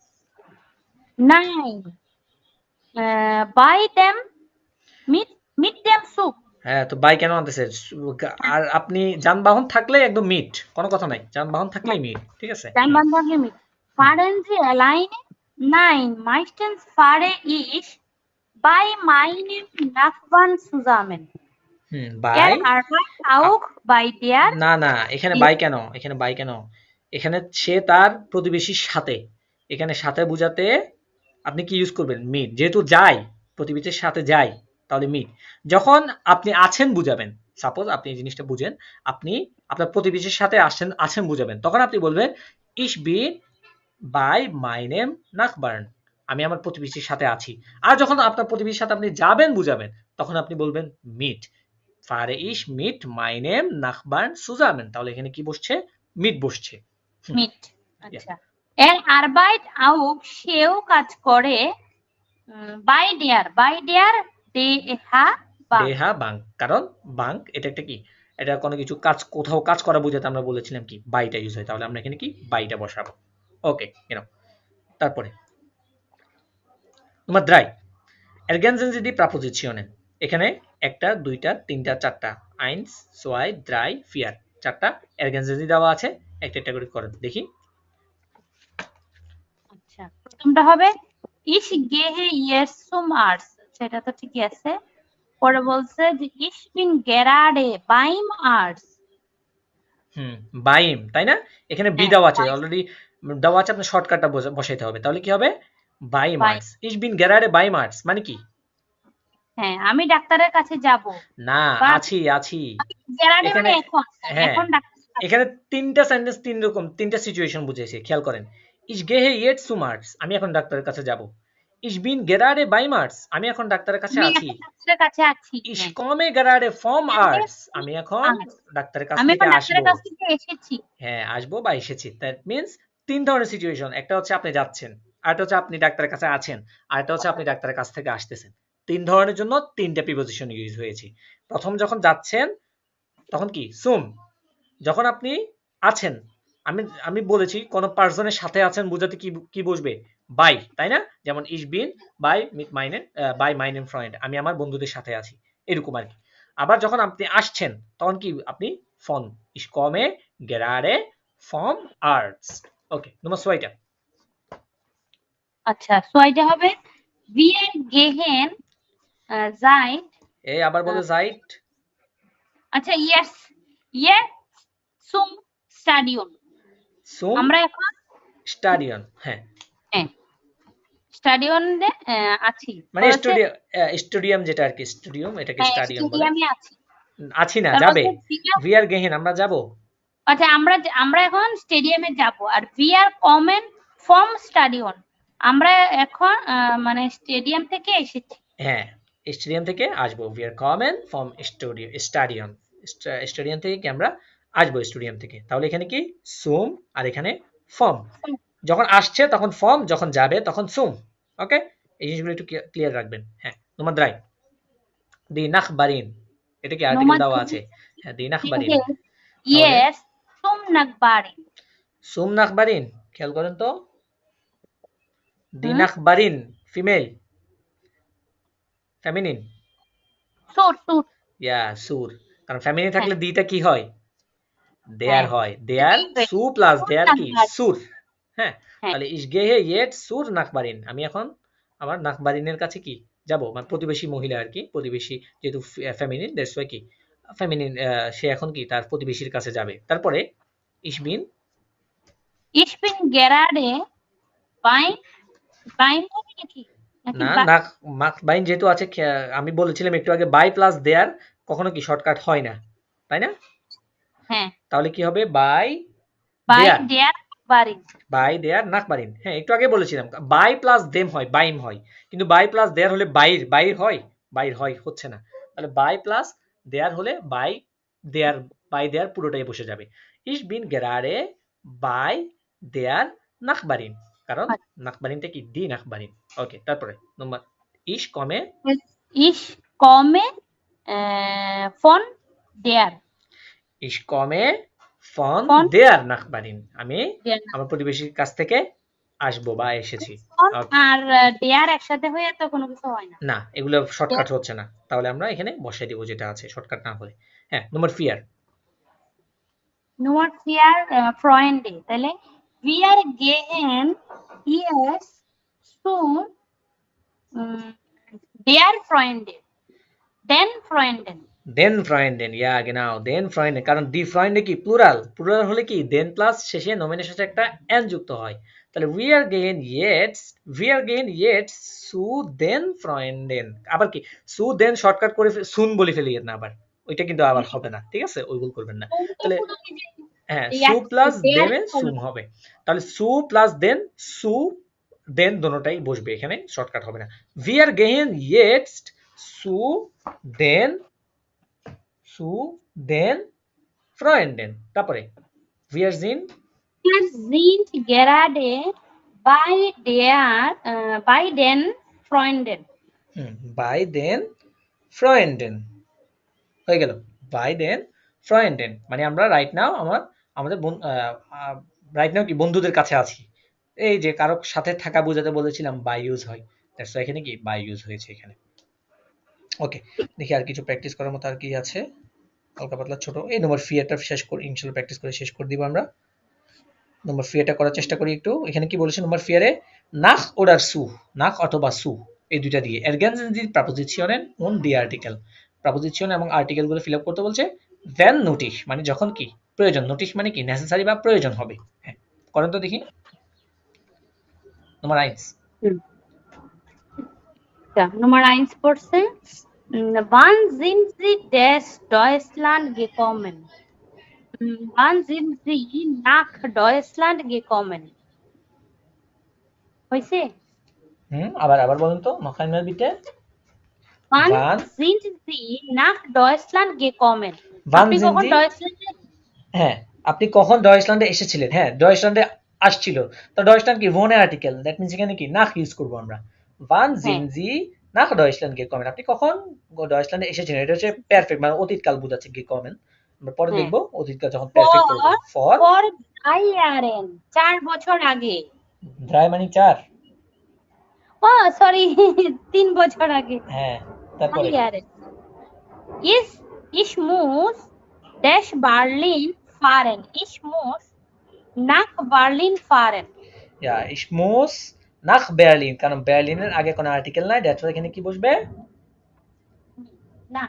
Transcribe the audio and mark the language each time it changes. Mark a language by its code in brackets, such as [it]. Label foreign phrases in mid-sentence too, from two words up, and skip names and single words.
[de] 9 bei dem mit dem zum. [bn] হ্যাঁ তো বাই কেন আনতেছে, আর আপনি যানবাহন থাকলে একদম মিট, কোনো কথা নাই, যানবাহন থাকলেই মিট, ঠিক আছে। যানবাহন থাকলে মিট। [de] fahren Sie alleine 9 meistens fahre ich Bei meinem Nachbarn zusammen. বাই arbeitet auch bei der [bn] না না এখানে বাই কেন এখানে বাই কেন এখানে সে তার প্রতিবেশীর সাথে এখানে সাথে বোঝাতে আপনি কি ইউজ করবেন মিট যেহেতু যাই প্রতিবেশীর সাথে যাই তাহলে মিট যখন আপনি আছেন বুঝাবেন সাপোজ আপনি এই জিনিসটা বুঝেন আপনি আপনার প্রতিবেশীর সাথে আছেন বুঝাবেন তখন আপনি বলবেন [de] ich bin bei meinem Nachbarn [bn] আমি আমার প্রতিবেশীর সাথে আছি আর যখন আপনার প্রতিবেশীর সাথে আপনি যাবেন বুঝাবেন তখন আপনি বলবেন [de] mit fahre ich mit meinem Nachbarn zusammen [bn] তাহলে এখানে কি বসছে মিট বসছে mit আচ্ছা [de] arbeitet auch [bn] সেও কাজ করে [de] bei der [bn] দেহা দেহা বাঙ্ক কারণ বাঙ্ক এটা একটা কি এটা কোনো কিছু কাজ কোথাও কাজ করা বোঝাতে আমরা বলেছিলাম কি বাইটা ইউজ হয় তাহলে আমরা এখানে কি বাইটা বসাবো ওকে তারপরে Nummer 3. [de] Ergänzen Sie die Präpositionen. [bn] এখানে একটা দুইটা তিনটা চারটা 1 2 3 4 চারটা [de] ergänzen Sie [bn] দেওয়া আছে একটা একটা করে করেন দেখি আচ্ছা প্রথমটা হবে [de] ich gehe jetzt zum Arzt [bn] সেটা তো ঠিকই আছে পরে বলছে যে [de] ich bin gerade beim Arzt [bn] বাইম তাই না এখানে বি দেওয়া আছে অলরেডি দেওয়া আছে আপনি শর্টকাটটা বসাইতে হবে তাহলে কি হবে [de] beim Arzt ich bin gerade beim Arzt [bn] মানে কি হ্যাঁ আমি ডাক্তারের কাছে যাব না আছি gerade মানে এখন ডাক্তার এখানে তিনটা সেন্টেন্স তিন রকম তিনটা সিচুয়েশন বুঝাইছে খেয়াল করেন [de] ich gehe jetzt zum Arzt [bn] আমি এখন ডাক্তারের কাছে যাব [de] ich bin gerade beim Arzt [bn] আমি এখন ডাক্তারের কাছে আছি [de] ich komme gerade vom Arzt [bn] আমি এখন ডাক্তারের কাছ থেকে এসেছি হ্যাঁ আসবো বা এসেছি [en] that means [bn] তিন ধরনের সিচুয়েশন একটা হচ্ছে আপনি যাচ্ছেন আরেকটা হচ্ছে আপনি ডাক্তারের কাছে আছেন আরেকটা হচ্ছে আপনি ডাক্তারের কাছ থেকে আসতেছেন তিন ধরনের জন্য তিনটা প্রিপোজিশন ইউজ হয়েছে প্রথম যখন যাচ্ছেন তখন কি সুম যখন আপনি আছেন আমি বলেছি কোন পার্সনের সাথে আছেন বোঝাতে কি বসবে বাই তাই না যেমন [de] ich bin by meinen Freund [bn] আমি আমার বন্ধুদের সাথে আছি এরকম আর কি আবার যখন আপনি আসছেন তখন কি আপনি [de] von ich komme gerade vom Arzt [bn] ওকে Nummer 2টা আচ্ছা 2টা হবে [de] wir gehen seit [bn] এই আবার বলে seit আচ্ছা [de] jetzt zum Stadion [bn] আমরা এখন স্টাডিয়ন হ্যাঁ স্টাডিয়নে আছি মানে স্টেডিয়াম যেটা আর কি স্টেডিয়াম এটাকে স্টাডিয়াম বলে স্টেডিয়ামে আছি না যাবে [en] we are going [bn] আমরা যাব আচ্ছা আমরা এখন স্টেডিয়ামে যাব আর [en] we are coming from stadion [bn] আমরা এখন মানে স্টেডিয়াম থেকে এসেছি হ্যাঁ স্টেডিয়াম থেকে আসবো [en] we are coming from [bn] স্টেডিয়াম থেকে কি আমরা আসবো স্টেডিয়াম থেকে তাহলে এখানে কি সুম আর এখানে ফর্ম যখন আসছে তখন ফর্ম যখন যাবে তখন সুম ওকে এই জিনিসগুলো একটু ক্লিয়ার রাখবেন হ্যাঁ [de] Nummer 3 die Nachbarin [bn] এটা কি আর্টিকেল দেওয়া আছে হ্যাঁ [de] die Nachbarin [en] yes [de] zum Nachbarin [bn] খেয়াল করেন তো [de] die Nachbarin [bn] ফিমেল ফেমিনিন [de] সুর [bn] সুর কারণ ফেমিনিন থাকলে দিটা কি হয় দেয়ার হয় দেয়ার সু প্লাস দেয়ার কি সুর হ্যাঁ তাহলে [de] ich gehe jetzt zur Nachbarin [bn] আমি এখন আমার নাকবারিনের কাছে কি যাব মানে প্রতিবেশী মহিলা আর কি প্রতিবেশী যেহেতু ফেমিনিন [en] that's why [bn] কি ফেমিনিন সে এখন কি তার প্রতিবেশীর কাছে যাবে তারপরে [de] ich bin gerade beim কি [bn] না বাইন যেহেতু আছে আমি বলেছিলাম একটু আগে বাই প্লাস দেয়ার কখনো কি শর্টকাট হয় না তাই না হ্যাঁ তাহলে কি হবে [de] bei der Nachbarin [bn] হ্যাঁ একটু আগে বলেছিলাম বাই প্লাস দেম হয় বাইম হয় কিন্তু বাই প্লাস দেয়ার হলে বাইর হয় হচ্ছে না তাহলে বাই প্লাস দেয়ার হলে বাই দেয়ার পুরোটাই বসে যাবে [de] ich bin gerade bei der Nachbarin [bn] কারণ নাকবারিনটা কি [de] die Nachbarin [bn] ওকে তারপরে নম্বর [de] ich komme von der ich komme von der Nachbarin [bn] আমি আমার প্রতিবেশীর কাছ থেকে আসবো বা এসেছি আর der একসাথে হয়ে তো কোনো কিছু হয় না না এগুলো শর্টকাট হচ্ছে না তাহলে আমরা এখানে বসাই দেব যেটা আছে শর্টকাট না হলে হ্যাঁ নম্বর 4 [de] Freunde তাহলে wir gehen jetzt zu Der Freundin. Den Freundin. den Freunden, ja [bn] genau [de] den Freunden, [bn] কারণ [de] die Freunde [bn] কি প্লুরাল, প্লুরাল হলে কি দেন প্লাস শেষে নমিনের সাথে একটা এন যুক্ত হয়। তাহলে [de] wir gehen jetzt zu den Freunden, [bn] আবার কি [de] zu den [bn] শর্টকাট করে সুন বলে ফেলি না, আবার ওইটা কিন্তু আবার হবে না, ঠিক আছে, ওই ভুল করবেন না। তাহলে হ্যাঁ, সু প্লাস দেনে সুম হবে, তাহলে সু প্লাস দেন [de] zu den [bn] দোনোটাই বসবে এখানে, শর্টকাট হবে না। [de] wir gehen jetzt zu den Freunden, তারপরে wir sind Wir sind gerade bei den Freunden. by den Freunden [bn] হয়ে গেল, [de] by den Freunden [bn] মানে আমরা [en] right now [bn] আমাদের [en] right now [bn] কি বন্ধুদের কাছে আছি। এই যে কারো সাথে থাকা বোঝাতে বলেছিলাম বাই ইউজ হয়, দ্যাটস এখানে কি বাই ইউজ হয়েছে এখানে। ওকে, দেখি আর কিছু প্র্যাকটিস করার মতো আর কি আছে, হালকা পাতলা ছোট। এই নম্বর ফিয়ারটা শেষ করি ইনশাআল্লাহ, প্র্যাকটিস করে শেষ করে দিব আমরা। নম্বর ফিয়ারটা করার চেষ্টা করি একটু। এখানে কি বলেছে নম্বর ফিয়ারে, [de] nach oder zu, [bn] নাখ অথবা সু এই দুইটা দিয়ে এরগেনসেন দি প্রাপোজিশনের অন দি আর্টিকেল, প্রাপোজিশন এবং আর্টিকেল গুলো [en] fill up [bn] করতে বলছে। দেন নোটিশ মানে যখন কি প্রয়োজন, নোটিশ মানে কি নেসেসারি বা প্রয়োজন হবে। হ্যাঁ, করেন তো দেখি নম্বর 1। [de] Ja, Nummer 1 পড়ছে, wann sind Sie des Deutschland gekommen? Wann sind Sie nach Deutschland gekommen? [bn] হইছে? আবার বলুন তো [de] noch einmal bitte. Wann sind Sie nach Deutschland gekommen? [bn] আপনি কখন ডয়েচল্যান্ডে, হ্যাঁ, আপনি কখন ডয়েচল্যান্ডে এসেছিলেন? হ্যাঁ, ডয়েচল্যান্ডে আসছিল, তো ডয়েচল্যান্ড কি ভোনে আর্টিকেল, [en] that means [bn] এখানে কি নাখ ইউজ করব আমরা। [de] wann sind Sie nach Deutschland gekommen, [bn] আপনি কখন ডয়েচল্যান্ডে এসেছিলেন, এটা হচ্ছে পারফেক্ট মানে অতীতকাল বোঝাচ্ছে gekommen। আমরা পরে দেখব অতীতকাল যখন পারফেক্ট করব। [de] for 3 Jahren, 4 [bn] বছর আগে। 3 মানে 4, ও সরি 3 বছর আগে। হ্যাঁ, তারপরে [de] Ich muss dash Berlin fahren. Ich muss nach Berlin fahren. Ja, ich muss nach Berlin, [bn] কারণ বার্লিনের আগে কোনো আর্টিকেল নাই, দ্যাটস এখানে কি বসবে, না